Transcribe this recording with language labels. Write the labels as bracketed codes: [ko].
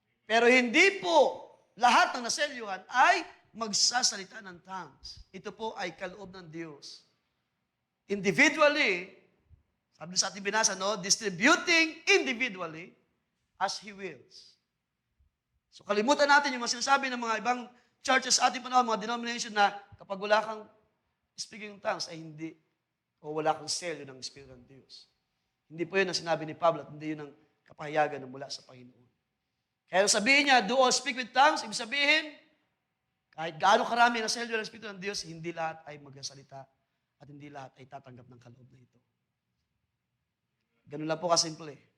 [tl] Pero hindi po lahat ng naselyuhan ay magsasalita ng tongues. Ito po ay kaloob ng Diyos. Individually, sabi sa ating binasa, no? [en] Distributing individually as He wills. [tl] So kalimutan natin yung mga sinasabi ng mga ibang churches sa ating panahon, mga denomination na kapag wala kang speaking in tongues ay hindi, o wala kang selyo ng Espiritu ng Diyos. Hindi po yun ang sinabi ni Pablo at hindi yun ang kapahayagan na mula sa Panginoon. Kaya sabihin niya, do all speak with tongues, ibig sabihin, kahit gaano karami na selyo ng Espiritu ng Diyos, hindi lahat ay magsasalita at hindi lahat ay tatanggap ng kaloob na ito. Ganun lang po kasimple.